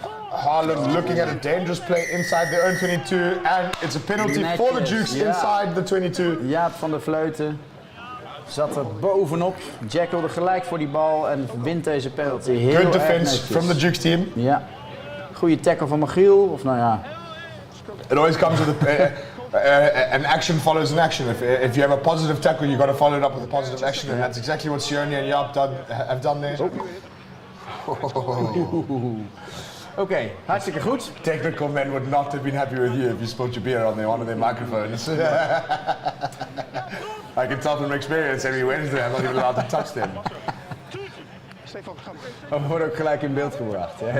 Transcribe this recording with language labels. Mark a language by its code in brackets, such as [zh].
[en] Haarlem looking at a dangerous play inside their own 22, and it's a penalty for the Dukes inside the 22. [nl] Jaap van der Vleuten zat er bovenop, jackelde gelijk voor die bal en wint deze penalty heel [en] Good defense [nl] erg netjes. [en] from the Dukes team. [nl] Ja, goede tackle van Michiel, of nou ja. [en] It always comes with an action follows an action. If you have a positive tackle, you got to follow it up with a positive action, and that's exactly what Sione and Jaap have done there. [nl] Oké, hartstikke goed. [en] Technical men would not have been happy with you if you spilled your beer on one of their microphones. I can tell from experience every Wednesday I'm not even allowed to touch them. [nl] We worden ook gelijk in beeld gebracht.